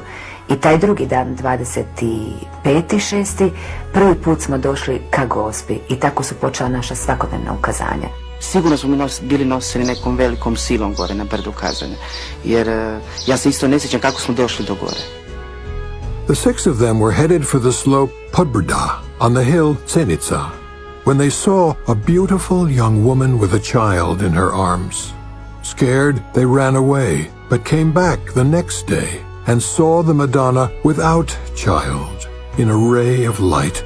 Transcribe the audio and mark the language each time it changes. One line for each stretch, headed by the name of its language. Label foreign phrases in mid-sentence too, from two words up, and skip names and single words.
Croatian: I taj drugi dan, 25.6., prvi put smo došli ka Gospi i tako su počela naša svakodnevna ukazanja. Sigurno smo mi bili nosili nekom velikom silom gore na brdo Ukazane, jer ja se isto ne sjećam kako smo došli do gore.
English: The six of them were headed for the slope Podbrda on the hill Zenica when they saw a beautiful young woman with a child in her arms. Scared, they ran away, but came back the next day and saw the Madonna without child in a ray of light.